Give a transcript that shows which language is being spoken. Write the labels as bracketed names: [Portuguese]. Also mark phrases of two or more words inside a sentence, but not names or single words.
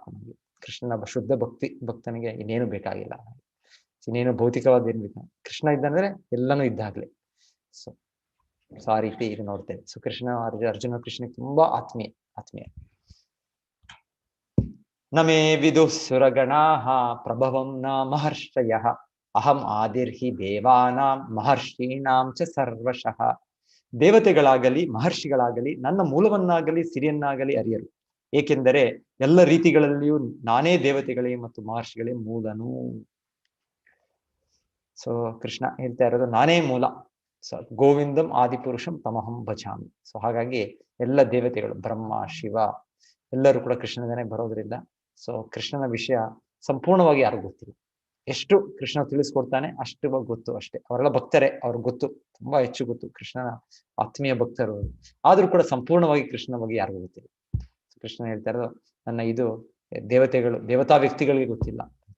[Kannada] ನಮಗೆ ಕೃಷ್ಣನ ಶುದ್ಧ ಭಕ್ತನಿಗೆ ಇನ್ನೇನು ಬೇಕಾಗಿಲ್ಲ, ಇನ್ನೇನು ಭೌತಿಕವಾದ ಏನ್ ಬೇಕಾ, ಕೃಷ್ಣ ಇದ್ದಂದ್ರೆ ಎಲ್ಲಾನು ಇದ್ದಾಗ್ಲಿ. ಸೊ ಆ ರೀತಿ ಇದು ನೋಡ್ತೇವೆ. ಸೊ ಅರ್ಜುನ ಕೃಷ್ಣನಿಗೆ ತುಂಬಾ ಆತ್ಮೀಯ. [Sanskrit] ನಮೇ ವಿದು ಸುರಗಣಾಃ ಪ್ರಭವಂ ನ ಮಹರ್ಷಯಃ ಅಹಂ ಆದಿರ್ಹಿ ದೇವಾನಾಂ ಮಹರ್ಷೀಣಾಂ ಚ ಸರ್ವಶಃ. [Kannada] ದೇವತೆಗಳಾಗಲಿ ಮಹರ್ಷಿಗಳಾಗಲಿ ನನ್ನ ಮೂಲವನ್ನಾಗಲಿ ಸಿರಿಯನ್ನಾಗಲಿ ಅರಿಯರು, ಏಕೆಂದರೆ ಎಲ್ಲ ರೀತಿಗಳಲ್ಲಿಯೂ ನಾನೇ ದೇವತೆಗಳೇ ಮತ್ತು ಮಹರ್ಷಿಗಳೇ ಮೂಲನು. ಸೊ ಕೃಷ್ಣ ಹೇಳ್ತಾ ಇರೋದು ನಾನೇ ಮೂಲ. [Sanskrit] ಸೊ ಗೋವಿಂದಂ ಆದಿಪುರುಷಂ ತಮಹಂ ಭಜಾಮಿ. [Kannada] ಸೊ ಹಾಗಾಗಿ ಎಲ್ಲ ದೇವತೆಗಳು, ಬ್ರಹ್ಮ ಶಿವ ಎಲ್ಲರೂ ಕೂಡ ಕೃಷ್ಣನೇ ಬರೋದ್ರಿಂದ ಸೊ ಕೃಷ್ಣನ ವಿಷಯ ಸಂಪೂರ್ಣವಾಗಿ ಯಾರಿಗೂ ಗೊತ್ತಿಲ್ಲ. ಎಷ್ಟು ಕೃಷ್ಣ ತಿಳಿಸ್ಕೊಡ್ತಾನೆ ಅಷ್ಟು ಗೊತ್ತು ಅಷ್ಟೇ. ಅವರೆಲ್ಲ ಭಕ್ತರೇ, ಅವ್ರಿಗೆ ಗೊತ್ತು, ತುಂಬಾ ಹೆಚ್ಚು ಗೊತ್ತು, ಕೃಷ್ಣನ ಆತ್ಮೀಯ ಭಕ್ತರು. ಆದ್ರೂ ಕೂಡ ಸಂಪೂರ್ಣವಾಗಿ ಕೃಷ್ಣನ ಬಗ್ಗೆ ಯಾರಿಗೂ ಗೊತ್ತಿಲ್ಲ. ಕೃಷ್ಣ ಹೇಳ್ತಾ ಇರೋದು ನನ್ನ ಇದು ದೇವತಾ ವ್ಯಕ್ತಿಗಳಿಗೆ ಗೊತ್ತಿಲ್ಲ ಅಂತ.